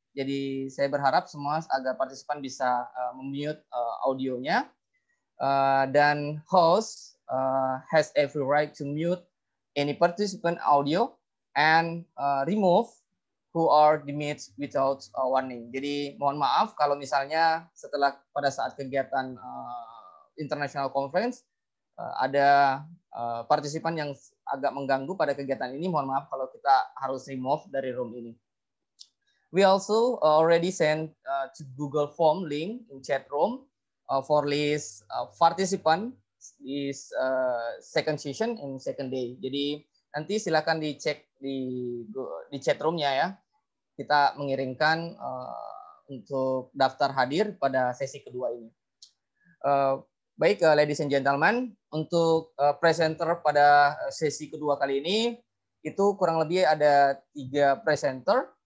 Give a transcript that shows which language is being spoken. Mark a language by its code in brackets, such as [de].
[id] Jadi saya berharap semua agar partisipan bisa mute audionya. [en] Dan host has every right to mute any participant audio and remove who are demuted without warning. [id] Jadi mohon maaf kalau misalnya pada saat kegiatan international conference ada partisipan yang agak mengganggu pada kegiatan ini, mohon maaf kalau kita harus remove dari room ini. [en] We also already sent to Google Form link in chat room for list participant is second session in second day. [id] Jadi nanti silakan dicek di chat roomnya ya. Kita mengirimkan untuk daftar hadir pada sesi kedua ini. Baik, [en] ladies and gentlemen, [id] untuk presenter pada sesi kedua kali ini, itu kurang lebih ada 3 presenter.